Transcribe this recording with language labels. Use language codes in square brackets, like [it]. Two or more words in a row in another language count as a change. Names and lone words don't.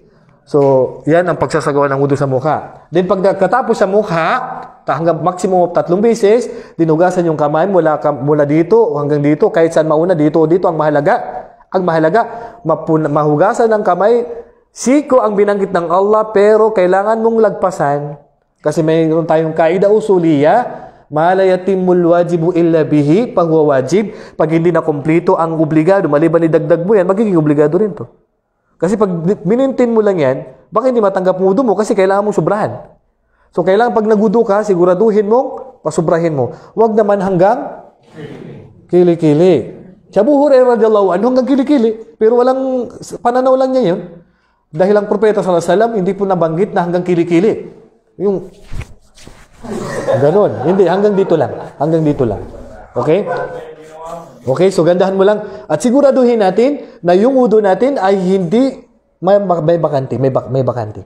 [tl] So, yan ang pagsasagawa ng wudu sa mukha. Then, pag katapos sa mukha, hanggang [en] maximum of [tl] 3 beses, dinugasan yung kamay mula dito hanggang dito, kahit saan mauna, dito o dito. Ang mahalaga, mahugasan ng kamay. Siko ang binanggit ng Allah, pero kailangan mong lagpasan. Kasi mayroon tayong [ar] قاعدة أصولية ما لا يتم الواجب إلا به, [tl] pagwa wajib. Pag hindi na kompleto ang obligado, maliban idagdag mo yan, magiging obligado rin to. Kasi pag minintin mo lang yan, baka hindi matanggap wudu mo kasi kailangan mong sobrahan. So, kailangan pag nagudu ka, siguraduhin mong pasubrahin mo. Huwag naman hanggang kili-kili. Si Abu Hurairah [ar] رضي الله عنه [tl] hanggang kili-kili. Pero walang pananaw lang niya yun. Dahil ang propeta [ar] صلى الله عليه وسلم [tl] hindi po nabanggit na hanggang kili-kili. Yung ganon. Hindi, hanggang dito lang. Hanggang dito lang. Okay? Okay, so gandahan mo lang. At siguraduhin natin na yung wudu natin ay hindi may bakante. May bakante.